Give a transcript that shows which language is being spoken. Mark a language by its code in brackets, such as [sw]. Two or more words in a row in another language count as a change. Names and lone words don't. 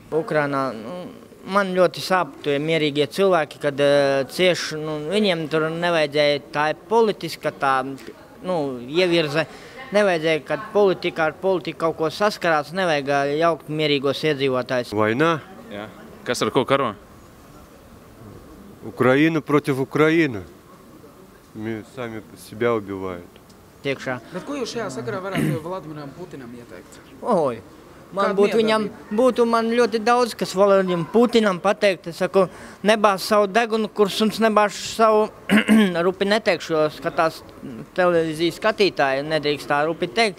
[lv] Ukrainā man ļoti sāp tie mierīgie cilvēki, kad cieši, viņiem tur nevajadzēja, tā ir politiska, tā, ievirze. Nevajadzēja, kad politika ar politiku kaut ko saskarās, nevajag jaukt mierīgos iedzīvotājus. [ru] Война. [lv] Jā. Kas ar ko karo? [ru] Украина против Украины. Сами себя убивают. Tiekšā. [lv] Bet ko jūs šajā sakarā varētu Vladimiram Putinam ieteikt? Oi, man ļoti daudz, kas Vladimiram Putinam pateikt. Es saku, nebāz savu degunu, kur suns nebāž savu rupi neteikšu, jo skatās televīzijas skatītāji, nedrīkst tā rupi teikt.